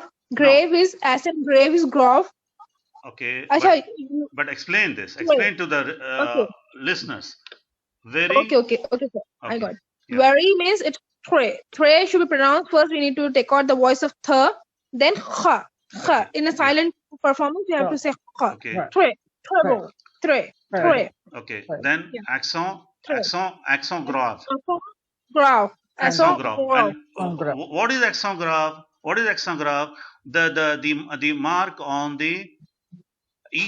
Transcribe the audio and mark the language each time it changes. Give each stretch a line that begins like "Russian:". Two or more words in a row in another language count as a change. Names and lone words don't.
English: Grave is as in grave is grav. okay. Achha, But explain this. Explain to the Okay. listeners. Very. Okay, sir. I Okay. got it. Yeah. Very means it's tre. Tre should be pronounced first. We need to take out the voice of th, then kha. Kha. In a silent performance, you have to say kha. Okay. Tre. Tre. Tre. Tre. Okay. Then accent grave. Grav. Accent grave. Grav. And what is accent grave? What is accent grave? The mark on the E.